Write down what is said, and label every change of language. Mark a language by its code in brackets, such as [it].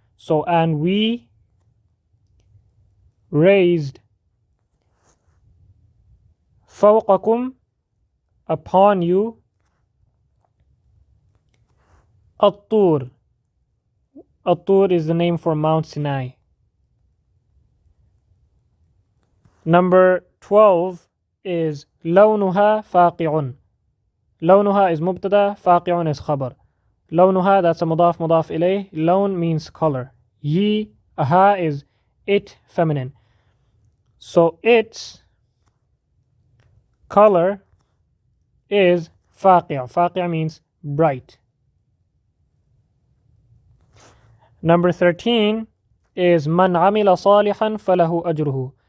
[en] So and we raised فوقكم, upon you, الطور. الطور is the name for Mount Sinai. Number 12 is لونها فاقع. [ar] لونها is مبتدا, فاقع is خبر. لونها, that's a مضاف مضاف إليه. [en] لون means color. Ye, aha is it, feminine. So its color is فاقع. فاقع means bright. [ar] Number 13 is من عمل صالحا فله أجره.